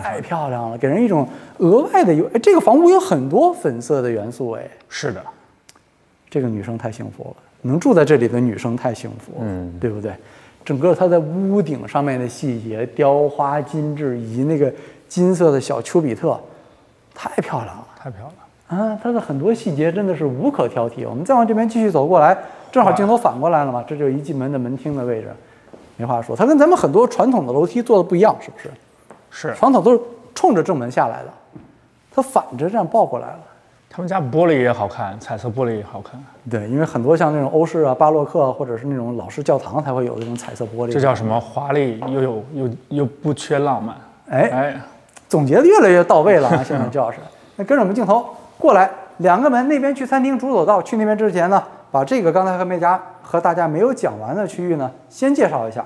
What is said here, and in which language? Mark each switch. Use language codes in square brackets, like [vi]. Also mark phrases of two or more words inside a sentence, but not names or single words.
[zh] 太漂亮了，給人一種額外的哎，这個房屋有很多粉色的元素，哎，是的，這個女生太幸福了，能住在這裡的女生太幸福了，對不對？整個它在屋頂上面的細節，雕花精緻，以及那個金色的小丘比特，太漂亮了，太漂亮了。啊，它的很多細節真的是無可挑剔。我們再往這邊繼續走過來，正好鏡頭反過來了嘛，這就是一進門的門廳的位置，沒話說。它跟咱們很多傳統的樓梯做的不一樣，是不是？是，傳統都是衝着正門下來的，它反着這樣抱過來了。他們家玻璃也好看，彩色玻璃也好看。對，因為很多像那種歐式啊、巴洛克啊，或者是那種老式教堂才會有這種彩色玻璃。這叫什麼？華麗又不缺浪漫。哎，總結的越來越到位了啊！現在趙老師，那跟着我們鏡頭。過來，兩個門，那邊去餐廳主走道。去那邊之前呢，把這個剛才和大家沒有講完的區域呢，先介紹一下。